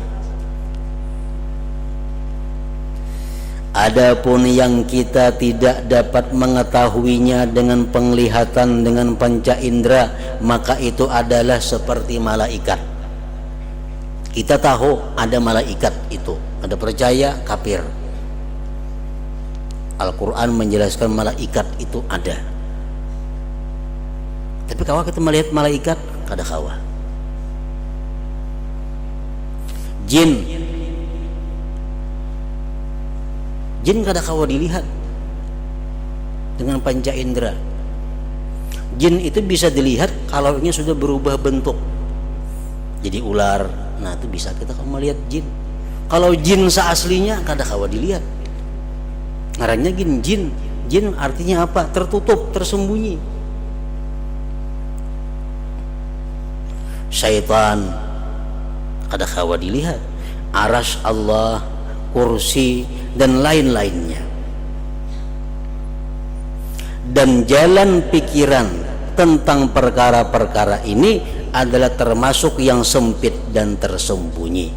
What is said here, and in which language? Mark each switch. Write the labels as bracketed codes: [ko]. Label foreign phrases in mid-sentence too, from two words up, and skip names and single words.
[id] Adapun yang kita tidak dapat mengetahuinya dengan penglihatan dengan panca indera, maka itu adalah seperti malaikat. Kita tahu ada malaikat itu, ada percaya kafir. Al-Quran menjelaskan malaikat itu ada, tapi Tapi kalau kita melihat malaikat kada kawa. [bjn] Jin kada kawa dilihat dengan panca indera. [id] Jin itu bisa dilihat kalau ini sudah berubah bentuk jadi ular. Nah itu bisa kita melihat jin. [bjn] Kalau jin seaslinya kada kawa dilihat. Ngarannya jin. [id] Jin artinya apa? Tertutup, tersembunyi. [bjn] Syaitan kada kawa dilihat. [id] Arsy Allah, kursi dan lain-lainnya. Dan jalan pikiran tentang perkara-perkara ini adalah termasuk yang sempit dan tersembunyi.